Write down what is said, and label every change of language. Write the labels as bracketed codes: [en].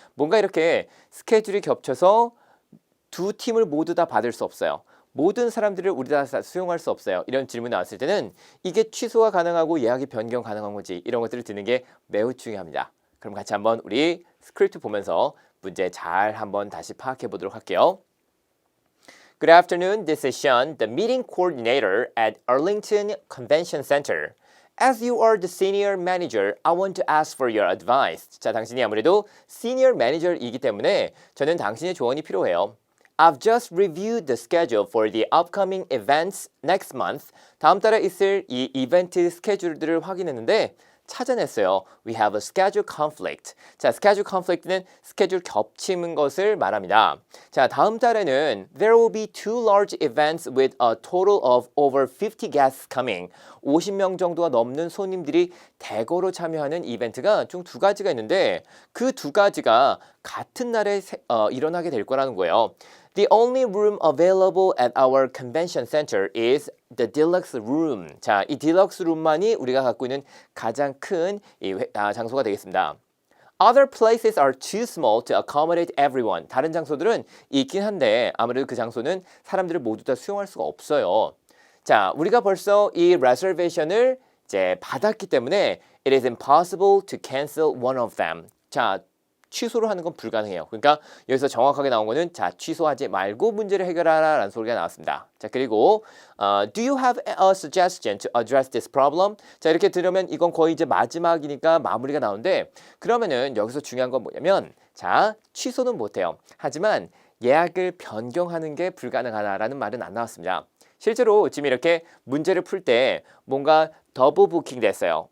[ko] 뭔가 이렇게 스케줄이 겹쳐서 두 팀을 모두 다 받을 수 없어요. 모든 사람들을 우리 다 수용할 수 없어요. 이런 질문이 나왔을 때는 이게 취소가 가능하고 예약이 변경 가능한 건지 이런 것들을 듣는 게 매우 중요합니다. 그럼 같이 한번 우리 스크립트 보면서 문제 잘 한번 다시 파악해 보도록 할게요. [en] Good afternoon. This is Sean, the meeting coordinator at Arlington Convention Center. As you are the senior manager, I want to ask for your advice. [ko] 자, 당신이 아무래도 senior manager이기 때문에 저는 당신의 조언이 필요해요. [en] I've just reviewed the schedule for the upcoming events next month. [ko] 다음 달에 있을 이 이벤트 스케줄들을 확인했는데 찾아냈어요. [en] We have a schedule conflict. [ko] 자, schedule conflict는 스케줄 겹치는 것을 말합니다. 자, 다음 달에는 [en] there will be two large events with a total of over 50 guests coming. [ko] 50명 정도가 넘는 손님들이 대거로 참여하는 이벤트가 총 두 가지가 있는데 그 두 가지가 같은 날에 일어나게 될 거라는 거예요. [en] The only room available at our convention center is the deluxe room. [ko] 자, 이 deluxe room만이 우리가 갖고 있는 가장 큰 장소가 되겠습니다. [en] Other places are too small to accommodate everyone. [ko] 다른 장소들은 있긴 한데 아무래도 그 장소는 사람들을 모두 다 수용할 수가 없어요. 자, 우리가 벌써 이 reservation을 이제 받았기 때문에 [en] it is impossible to cancel one of them. [ko] 자, 취소를 하는 건 불가능해요. 그러니까 여기서 정확하게 나온 거는 자, 취소하지 말고 문제를 해결하라 라는 소리가 나왔습니다. 자, 그리고 [en] Do you have a suggestion to address this problem? [ko] 자, 이렇게 들으면 이건 거의 이제 마지막이니까 마무리가 나오는데 그러면은 여기서 중요한 건 뭐냐면 자, 취소는 못해요. 하지만 예약을 변경하는 게 불가능하다라는 말은 안 나왔습니다. 실제로 지금 이렇게 문제를 풀 때 뭔가 더블 부킹 됐어요.